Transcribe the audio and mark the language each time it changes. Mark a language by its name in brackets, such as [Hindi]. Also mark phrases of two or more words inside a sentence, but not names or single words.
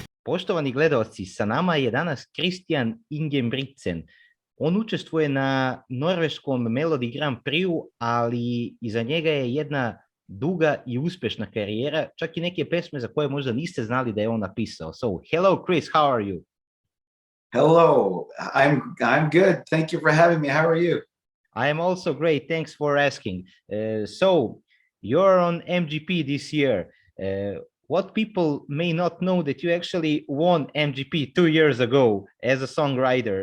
[Serbian] Poštovani gledalci, sa nama je danas Christian Ingebrigtsen. On učestvuje na norveškom Melodi Gran Priju, ali iza njega je jedna duga i uspešna karijera, čak i neke pesme za koje možda niste znali da je on napisao. [English] So, hello Chris, how are you? Hello, I'm good. Thank you for having me. How are you? I am also great. Thanks for asking. So, you're on MGP this year. What people may not know that you actually won MGP 2 years ago as a songwriter.